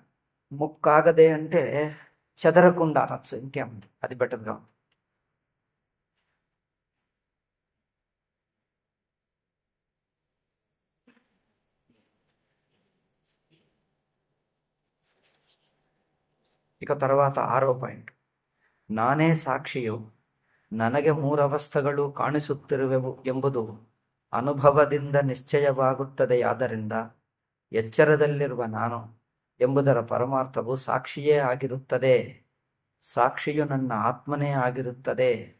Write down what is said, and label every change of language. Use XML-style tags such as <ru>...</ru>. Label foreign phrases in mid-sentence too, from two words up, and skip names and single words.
<te>ముక్కాగదే అంటే చెదరకుండా అనొచ్చు, ఇంకేముంది, అది బెటర్గా ఉంది. ఇక తర్వాత 6వ పాయింట్,</te> <kn>ನಾನೇ ಸಾಕ್ಷಿಯು ನನಗೆ ಮೂರವಸ್ಥೆಗಳು ಕಾಣಿಸುತ್ತಿರುವೆವು ಎಂಬುದು ಅನುಭವದಿಂದ ನಿಶ್ಚಯವಾಗುತ್ತದೆಯಾದ್ದರಿಂದ ಎಚ್ಚರದಲ್ಲಿರುವ ನಾನು ಎಂಬುದರ ಪರಮಾರ್ಥವು ಸಾಕ್ಷಿಯೇ ಆಗಿರುತ್ತದೆ. ಸಾಕ್ಷಿಯು ನನ್ನ ಆತ್ಮನೇ ಆಗಿರುತ್ತದೆ.</kn>